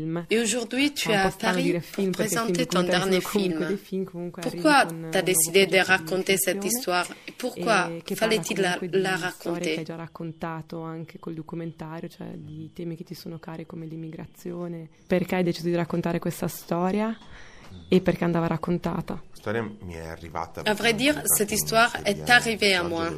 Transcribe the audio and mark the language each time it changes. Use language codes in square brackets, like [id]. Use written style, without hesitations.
[fr] Et aujourd'hui, tu es à Paris pour présenter ton dernier film. Pourquoi tu as décidé de raconter cette histoire? Pourquoi fallait-il la raconter? [it] Hai già raccontato anche col documentario, cioè di temi che ti sono cari come l'immigrazione. Perché hai deciso di raccontare questa storia e perché andava raccontata? La storia mi è arrivata. Avrei dire, [fr] cette histoire est arrivée à moi.